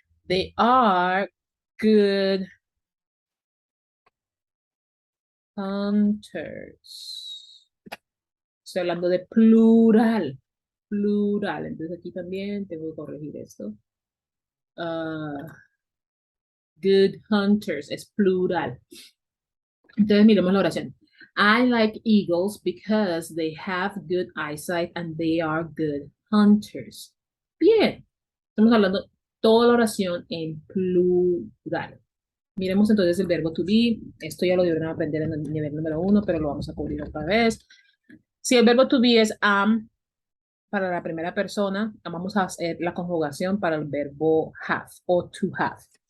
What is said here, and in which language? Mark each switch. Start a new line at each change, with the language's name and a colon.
English: They are good hunters.
Spanish: Estoy hablando de plural, plural. Entonces aquí también tengo que corregir esto. Uh,
English: good hunters
Spanish: es plural. Entonces, miremos la oración.
English: I like eagles because they have good eyesight and they are good hunters.
Spanish: Bien, estamos hablando toda la oración en plural. Miremos entonces el verbo to be. Esto ya lo deberían aprender en el nivel número 1, pero lo vamos a cubrir otra vez. Si el verbo to be es am para la primera persona, vamos a hacer la conjugación para el verbo have o to have.